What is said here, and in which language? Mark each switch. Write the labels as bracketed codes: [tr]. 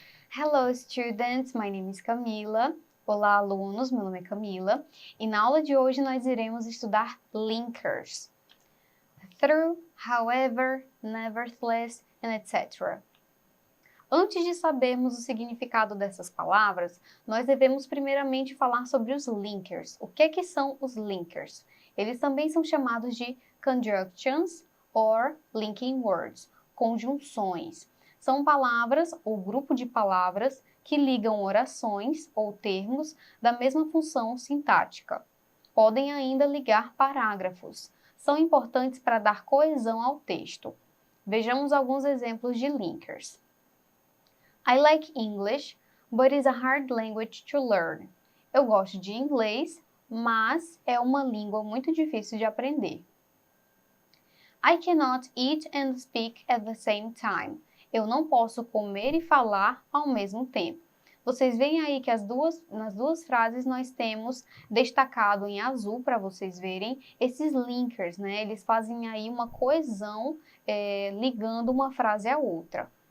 [en] Hello students, my name is Camila. [pt] Olá alunos, meu nome é Camila e na aula de hoje nós iremos estudar linkers. [en] Through, however, nevertheless, and etc. [pt] Antes de sabermos o significado dessas palavras, nós devemos primeiramente falar sobre os linkers. O que são os linkers? Eles também são chamados de [en] conjunctions or linking words, [pt] conjunções. São palavras ou grupo de palavras que ligam orações ou termos da mesma função sintática. Podem ainda ligar parágrafos. São importantes para dar coesão ao texto. Vejamos alguns exemplos de linkers. [en] I like English, but it's a hard language to learn. [pt] Eu gosto de inglês, mas é uma língua muito difícil de aprender. [en] I cannot eat and speak at the same time. [pt] Eu não posso comer e falar ao mesmo tempo. Vocês veem aí que nas duas frases nós temos destacado em azul para vocês verem esses linkers, né? Eles fazem aí uma coesão ligando uma frase à outra.